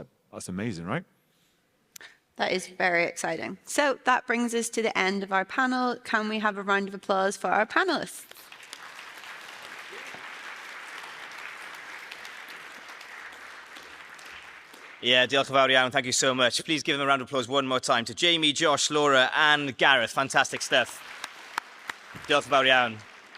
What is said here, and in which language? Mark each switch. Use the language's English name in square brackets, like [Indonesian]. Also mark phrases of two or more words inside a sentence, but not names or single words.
[English] That's amazing, right? That is very exciting. So that brings us to the end of our panel. Can we have a round of applause for our panelists? Yeah, [Welsh] diolch yn fawr iawn. [English] Thank you so much. Please give them a round of applause one more time to Jaymie, Josh, Laura and Gareth. Fantastic stuff. [Welsh] Diolch yn fawr iawn.